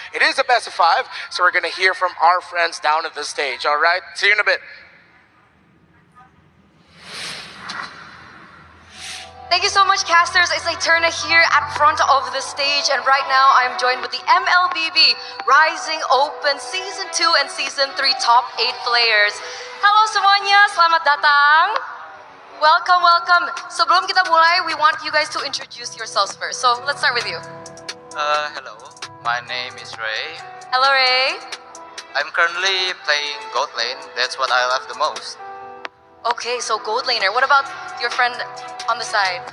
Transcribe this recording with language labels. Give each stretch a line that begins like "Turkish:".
English: It is a best of 5, so we're going to hear from our friends down at the stage. All right, see you in a bit. Thank you so much, casters. It's Eterna here at front of the stage, and right now I'm joined with the MLBB Rising Open Season 2 and Season 3 Top 8 players.
Indonesian: Halo semuanya, selamat datang.
English: Welcome, welcome.
Indonesian: Sebelum kita mulai,
English: we want you guys to introduce yourselves first. So let's start with you. Hello, my name is Ray. Hello, Ray. I'm currently playing gold lane. That's what I love the most. Okay, so gold laner. What about your friend on the side?